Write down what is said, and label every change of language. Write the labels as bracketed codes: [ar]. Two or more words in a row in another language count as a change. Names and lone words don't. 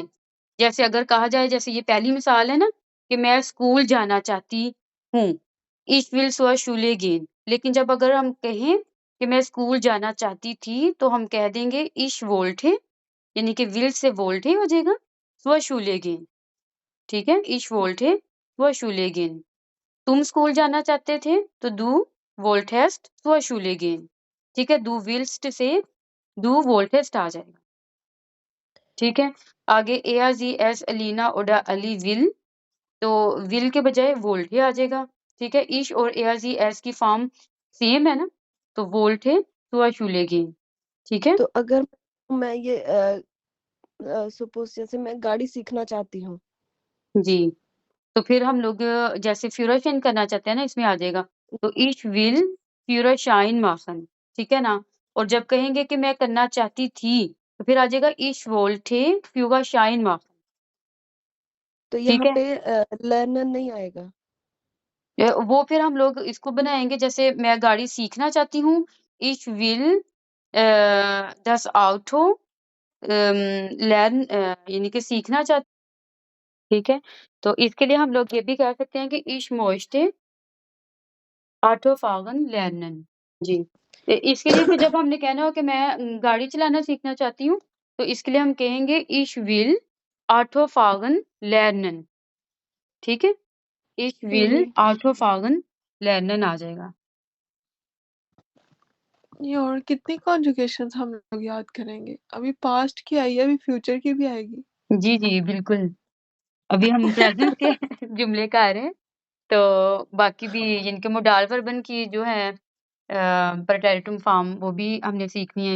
[hi] जैसे अगर कहा जाए, जैसे ये पहली मिसाल है ना कि मैं स्कूल जाना चाहती हूँ, [de] ich will zur Schule gehen. [hi] लेकिन जब अगर हम कहें कि मैं स्कूल जाना चाहती थी, तो हम कह देंगे [de] ich wollte, [hi] यानी कि विल से वोल्टे हो जाएगा, [de] zur Schule gehen, [hi] ठीक है? [de] ich wollte zur Schule gehen. [hi] तुम स्कूल जाना चाहते थे, तो [de] du wolltest zur Schule gehen, [hi] ठीक है? [de] du willst [hi] से [de] du wolltest [hi] आ जाएगा, ठीक है? [de] आगे er, sie, es, Alina oder Ali will, [hi] तो will के बजाय wollte आ जाएगा, ठीक है? ich और [de] er, sie, es [hi] की फॉर्म सेम है ना, तो [de] wollte zur Schule gehen, [hi] ठीक है? तो अगर मैं ये सपोज जैसे मैं गाड़ी सीखना चाहती हूँ, जी, तो फिर हम लोग जैसे फ्यूरेशन करना चाहते हैं ना, इसमें आ जाएगा, तो [de] ich will Führerschein machen, [hi] ठीक है ना? और जब कहेंगे कि मैं करना चाहती थी, तो फिर आ जाएगा [de] ich wollte Führerschein machen, [hi] तो ठीक यहाँ है? पे लर्नर नहीं आएगा। वो फिर हम लोग इसको बनाएँगे, जैसे मैं गाड़ी सीखना चाहती हूँ, [de] ich will das Auto [hi] यानी कि सीखना चाहती, ठीक है? तो इसके लिए हम लोग ये भी कह सकते हैं कि [de] ich möchte Auto fahren lernen, [hi] जी। इसके लिए फिर जब हमने कहना हो कि मैं गाड़ी चलाना सीखना चाहती हूँ, तो इसके लिए हम कहेंगे [de] ich will Auto fahren lernen, [hi] ठीक है? [de] Ich will [hi] जी। [de] Auto fahren lernen [hi] आ जाएगा। ये और कितनी कॉन्जुगेशंस हम लोग याद करेंगे? अभी पास्ट की आई है, अभी फ्यूचर की भी आएगी। जी, जी, बिल्कुल। अभी हम प्रेज़ेंट के जुमले का आ रहे हैं, तो बाकी भी जिनके मोडाल वर्बन की जो है प्रेटेरिटुम फॉर्म, वो भी हमने सीखनी है।